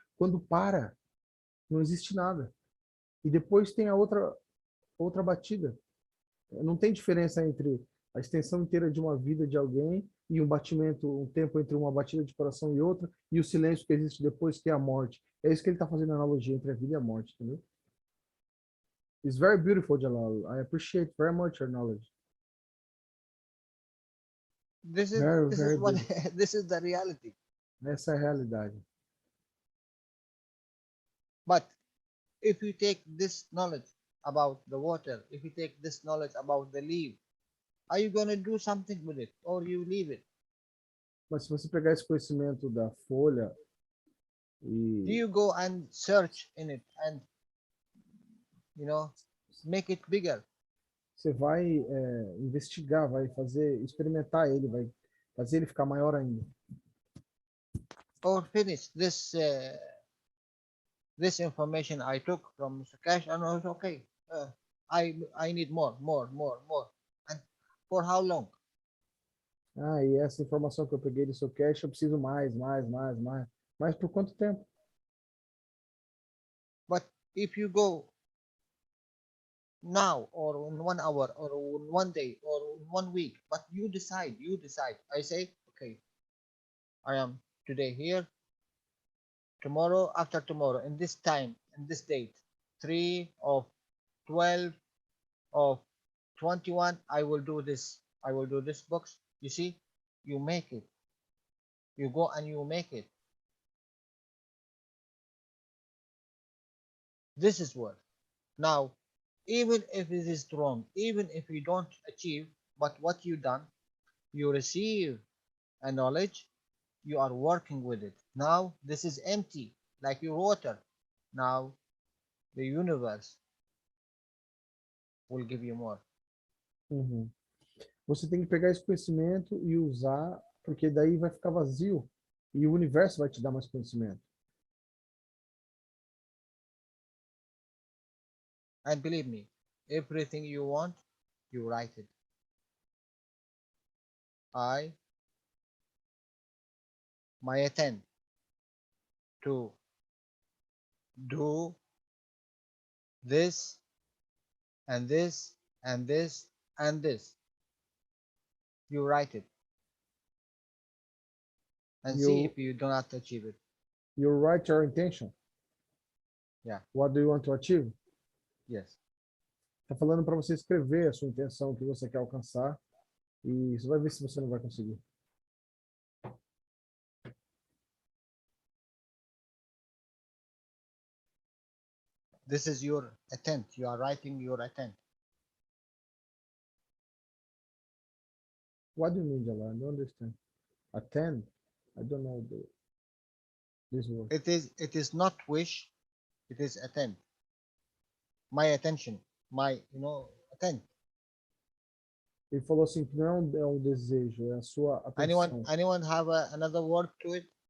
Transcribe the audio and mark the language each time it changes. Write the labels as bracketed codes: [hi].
[pt] Quando para, não existe nada. E depois tem a outra batida. Não tem diferença entre a extensão inteira de uma vida de alguém e um batimento, um tempo entre uma batida de coração e outra, e o silêncio que existe depois, que é a morte. É isso que ele está fazendo a analogia entre a vida e a morte, entendeu? [en] It's very beautiful, Jalal. I appreciate very much your knowledge. This is Very, this very is what beautiful. this is the reality. [pt] Essa é a realidade. [en] But if you take this knowledge about the water, if you take this knowledge about the leaf, are you going to do something with it, or you leave it? [pt] Mas se você pegar esse conhecimento da folha [en] Do [pt] e [en] you go and search in it and, you know, make it bigger? [pt] você vai investigar, vai fazer, experimentar ele, vai fazer ele ficar maior ainda. [en] Or finish this information I took from Mr. Keshe, and I was okay. I need more. And for how long? [pt] Ah, e essa informação que eu peguei do seu cache, eu preciso mais. Mas por quanto tempo? [en] But if you go now, or in 1 hour, or in 1 day, or in 1 week, but you decide. I say, okay, I am today here, tomorrow, after tomorrow, in this time, in this date, 3 of 12 of 21, I will do this books. You see, you make it. You go and you make it. This is what. Now, even if it is wrong, even if you don't achieve, but what you done, you receive a knowledge, you are working with it. Now, this is empty, like your water. Now, the universe will give you more. Uhum. [pt] Você tem que pegar esse conhecimento e usar, porque daí vai ficar vazio e o universo vai te dar mais conhecimento. [en] And believe me, everything you want, you write it. My attempt to do this and this and this and this. You write it. and see if you do not achieve it. You write your intention. Yeah. What do you want to achieve? Yes. [pt] Tá falando para você escrever a sua intenção, o que você quer alcançar, e você vai ver se você não vai conseguir. [en] This is your attempt. You are writing your attempt. What do you mean, Jalal? I don't understand. Attend? I don't know this word. It is not wish. It is attempt. My attention. My, attempt. [pt] Ele falou assim que não é um desejo, é a sua atenção. [en] Anyone have another word to it?